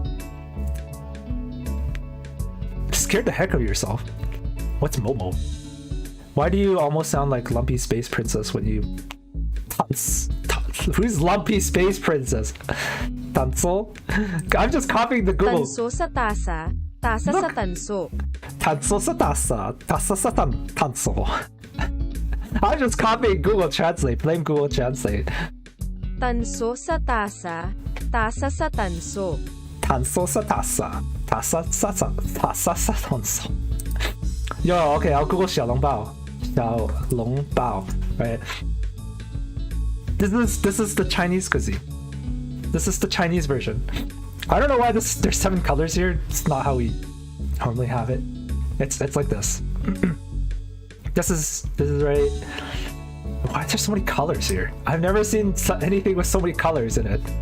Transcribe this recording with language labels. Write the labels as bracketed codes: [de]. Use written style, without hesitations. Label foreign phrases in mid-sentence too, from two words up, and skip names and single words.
[en] Scared the heck out of yourself. What's Momo? Why do you almost sound like Lumpy Space Princess when you... Who's Lumpy Space Princess? [tl] Tanso? [en] I'm just copying the Google. [tl] Tanso sa tasa, tasa sa tanso. Tanso sa tasa, tasa sa tanso. [en] I'm just copying Google Translate, plain Google Translate. [tl] Tanso sa tasa, tasa sa tanso. Tanso sa tasa, tasa sa tanso. [en] Yo, okay, I'll Google 小笼包. 小笼包, right? This is the Chinese cuisine. This is the Chinese version. I don't know why there's 7 colors here. It's not how we normally have it. It's like this. This is right. Why are there so many colors here? I've never seen anything with so many colors in it.